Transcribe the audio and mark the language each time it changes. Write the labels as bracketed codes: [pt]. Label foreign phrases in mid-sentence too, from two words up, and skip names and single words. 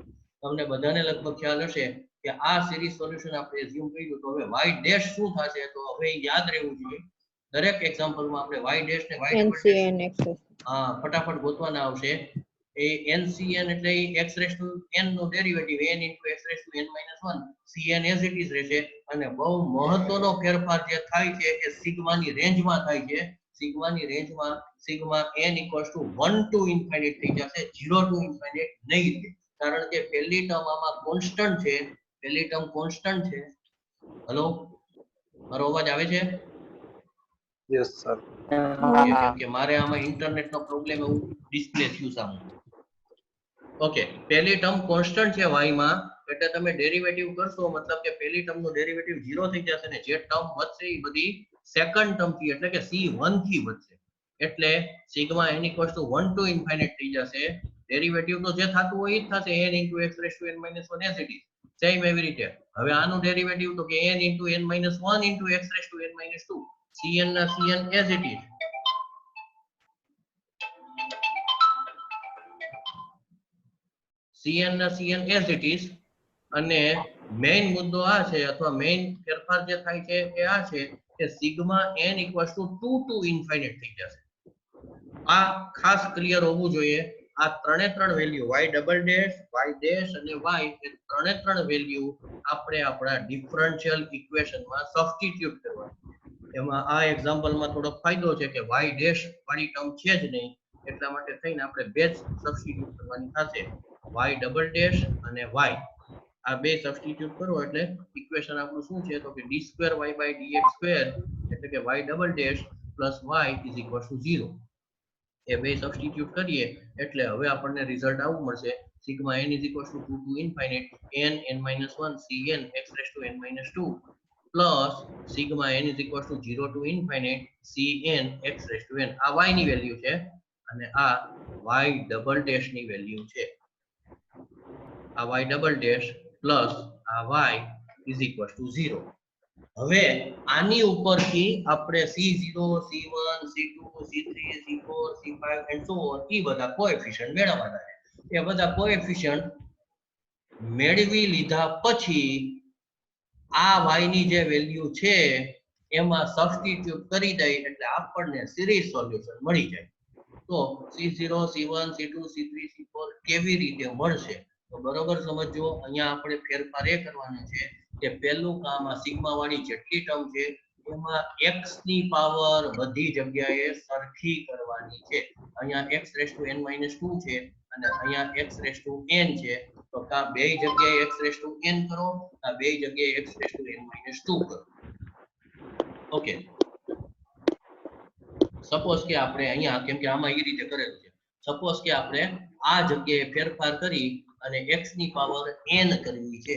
[gu] તમને બધાને લગભગ ખ્યાલ હશે કે આ [en] series solution [gu] આપણે એઝ્યુમ કર્યું તો હવે y ડેશ શું થશે તો હવે યાદ રહેવું જોઈએ. દરેક એક્ઝામ્પલમાં આપણે y ડેશ ને y [en] double dash [gu] હા ફટાફટ ગોતવાના આવશે. [en] એ ncn એટલે x raised to n નો ડેરિવેટિવ n into x raised to n minus 1 cn as it is રહેશે. [gu] અને બહુ મહત્વનો ફેરફાર જે થાય છે એ સિગ્માની રેન્જમાં થાય છે. સિગ્માની રેન્જમાં સિગ્મા [en] n equals to 1 to infinite [gu] થઈ જશે [en] 0 to infinite [gu] નહીં થાય કારણ કે પહેલી ટર્મ આમાં કોન્સ્ટન્ટ છે. પહેલી ટર્મ કોન્સ્ટન્ટ છે. હેલો મારો અવાજ આવે છે? [en] Yes sir. [gu] કે મારે આમાં ઇન્ટરનેટ નો પ્રોબ્લેમ એવું ડિસ્પ્લે થયું સામે. ઓકે, પહેલી ટર્મ કોન્સ્ટન્ટ છે y માં એટલે તમે ડેરિવેટિવ કરશો મતલબ કે પહેલી ટર્મ નો ડેરિવેટિવ 0 થઈ જશે ને જે ટર્મ વધશે એ બધી [en] second term [gu] થી એટલે કે c1 થી વધશે એટલે સિગ્મા [en] n equals to 1 to infinite [gu] થઈ જશે. [en] ડેરિવેટિવ [gu] તો જે થતું હોય એ જ થશે [en] n into x raised to n minus 1 as it is. સેમ [gu] એવી રીતે હવે આનું [en] ડેરિવેટિવ [gu] તો કે [en] n into n minus 1 into x raised to n minus 2 cn ના cn as it is. [gu] cn ના [en] cn as it is [gu] અને મેઇન મુદ્દો આ છે અથવા મેઇન ફેરફાર જે થાય છે એ આ છે કે સિગ્મા [en] n equals to 2 to infinite [gu] થઈ જશે. આ ખાસ ક્લિયર હોવું જોઈએ. આ ત્રણ વેલ્યુ y [en] double dash [gu] y ડેશ અને y એ ત્રણ વેલ્યુ આપણે આપણા ડિફરન્શિયલ ઇક્વેશનમાં સબસ્ટિટ્યુટ કરવાની. એમાં આ એક્ઝામ્પલમાં થોડો ફાયદો છે કે y ડેશ વાળી ટર્મ છે જ નહીં એટલા માટે થઈને આપણે બે જ સબસ્ટિટ્યુટ કરવાની થશે y [en] double dash [gu] અને y. આ બે સબસ્ટિટ્યુટ કરો એટલે ઇક્વેશન આપણું શું છે તો કે d2y/dx2 એટલે કે [en] y double dash plus y is equal to 0. [gu] એ બે સબસ્ટિટ્યુટ કરીએ એટલે હવે આપણને રિઝલ્ટ આવું મળશે [en] sigma n is equal to 2 to infinite n n-1 cn x raised to n minus 2 plus sigma n is equal to 0 to infinite cn x raised to n. [gu] આ y ની વેલ્યુ છે અને આ y [en] double dash [gu] ની વેલ્યુ છે. [en] આ y double dash plus આ y is equal to 0. [gu] હવે આની ઉપરથી આપણે c0 c1 c2 c3 c4 c5 [en] and so on [gu] એ બધા કોએફિશિયન્ટ મેળવવાના છે. એ બધા કોએફિશિયન્ટ મેળવી લીધા પછી આ y ની જે વેલ્યુ છે એમાં સબસ્ટિટ્યુટ કરી દઈ એટલે આપણને [en] series solution [gu] મળી જાય. તો c0 c1 c2 c3 c4 કેવી રીતે મળશે તો બરોબર સમજો. અહીંયા આપણે ફેરફાર એ કરવાનો છે કે પહેલું કામ આ સિગ્મા વાળી જેટલી ટર્મ છે એમાં x ની પાવર બધી જગ્યાએ સરખી કરવાની છે. અહીંયા [en] x raised to n minus 2 [gu] છે અને અહીંયા [en] x raised to n [gu] છે તો તો આ બે જગ્યાએ [en] x raise to n [gu] કરો, આ બે જગ્યાએ [en] x raise to n minus 2 [gu] કરો. ઓકે, સપોઝ કે આપણે અહીંયા કેમ કે આમાં એ રીતે કરેલું છે, સપોઝ કે આપણે આ જગ્યાએ ફેરફાર કરી અને x ની પાવર n કરવી છે.